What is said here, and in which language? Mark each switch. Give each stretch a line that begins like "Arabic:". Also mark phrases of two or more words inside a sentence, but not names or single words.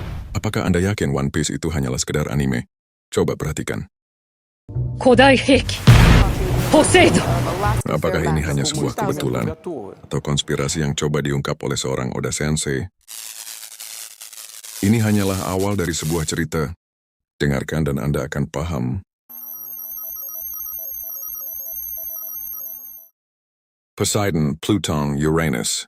Indonesian: Apakah Anda yakin One Piece itu hanyalah sekedar anime? Coba perhatikan.
Japanese: 古代兵器ポセイドン
Indonesian: Apakah ini hanya sebuah kebetulan atau konspirasi yang coba diungkap oleh seorang Oda Sensei? Ini hanyalah awal dari sebuah cerita. Dengarkan dan Anda akan paham. Poseidon, Pluton, Uranus.